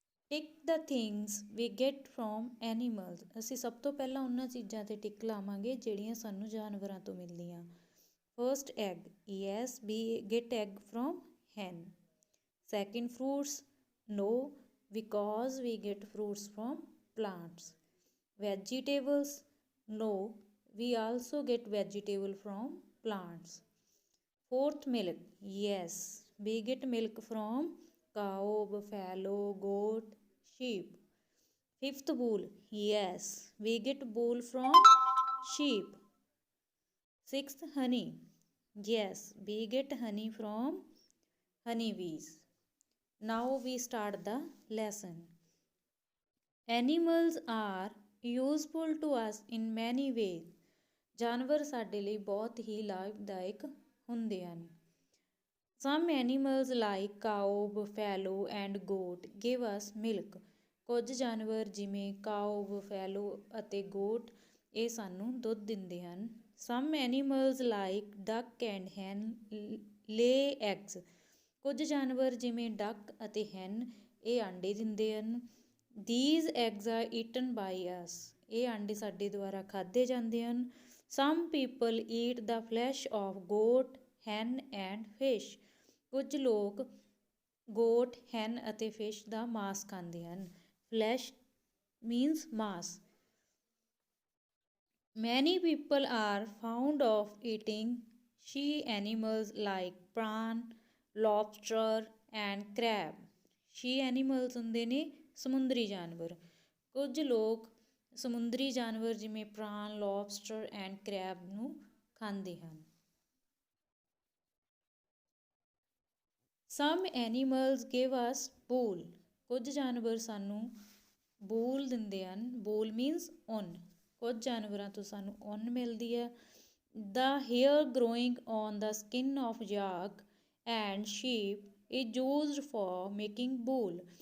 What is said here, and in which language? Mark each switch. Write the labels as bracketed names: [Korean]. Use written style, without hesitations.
[English] Tick the things we get from animals. [Punjabi] ਅਸੀਂ ਸਭ ਤੋਂ ਪਹਿਲਾਂ ਉਹਨਾਂ ਚੀਜ਼ਾਂ ਤੇ ਟਿਕ ਲਾਵਾਂਗੇ ਜਿਹੜੀਆਂ ਸਾਨੂੰ ਜਾਨਵਰਾਂ ਤੋਂ ਮਿਲਦੀਆਂ। [English] First egg. Yes, we get egg from hen. Second fruits. No, because we get fruits from plants. Vegetables. No, we also get vegetable from plants. Fourth, milk. Yes, we get milk from cow, buffalo, goat, sheep. Fifth, wool. Yes, we get wool from sheep. Sixth, honey. Yes, we get honey from honeybees. Now we start the lesson. Animals are useful to us in many ways. [Punjabi] ਜਾਨਵਰ ਸਾਡੇ ਲਈ ਬਹੁਤ ਹੀ ਲਾਭਦਾਇਕ ਹੁੰਦੇ ਹਨ। [English] Some animals like cow, buffalo and goat give us milk. [Punjabi] ਕੁਝ ਜਾਨਵਰ ਜਿਵੇਂ cow, buffalo ਅਤੇ goat ਇਹ ਸਾਨੂੰ ਦੁੱਧ ਦਿੰਦੇ ਹਨ। [English] Some animals like duck and hen lay eggs. [Punjabi] ਕੁਝ ਜਾਨਵਰ ਜਿਵੇਂ duck ਅਤੇ hen ਇਹ ਆਂਡੇ ਦਿੰਦੇ ਹਨ। [English] These eggs are eaten by us. [Punjabi] ਇਹ ਆਂਡੇ ਸਾਡੇ ਦੁਆਰਾ ਖਾਧੇ ਜਾਂਦੇ ਹਨ। [English] Some people eat the flesh of goat, hen and fish. [Punjabi] ਕੁਝ ਲੋਕ goat, hen ਅਤੇ fish ਦਾ ਮਾਸ ਖਾਂਦੇ ਹਨ। [English] Flesh means ਮਾਸ. Many people are fond of eating sea animals like prawn, lobster and crab. [Punjabi] Sea animals ਹੁੰਦੇ ਨੇ ਸਮੁੰਦਰੀ ਜਾਨਵਰ। ਕੁਝ ਲੋਕ ਸਮੁੰਦਰੀ ਜਾਨਵਰ ਜਿਵੇਂ ਪ੍ਰਾਨ, ਲੌਬਸਟਰ ਐਂਡ ਕਰੈਬ ਨੂੰ ਖਾਂਦੇ ਹਨ। [English] Some animals give us wool. [Punjabi] ਕੁਝ ਜਾਨਵਰ ਸਾਨੂੰ wool ਦਿੰਦੇ ਹਨ। wool means ਉੱਨ। ਕੁਝ ਜਾਨਵਰਾਂ ਤੋਂ ਸਾਨੂੰ ਉੱਨ ਮਿਲਦੀ ਹੈ। [English] The hair growing on the skin of yak and sheep is used for making wool.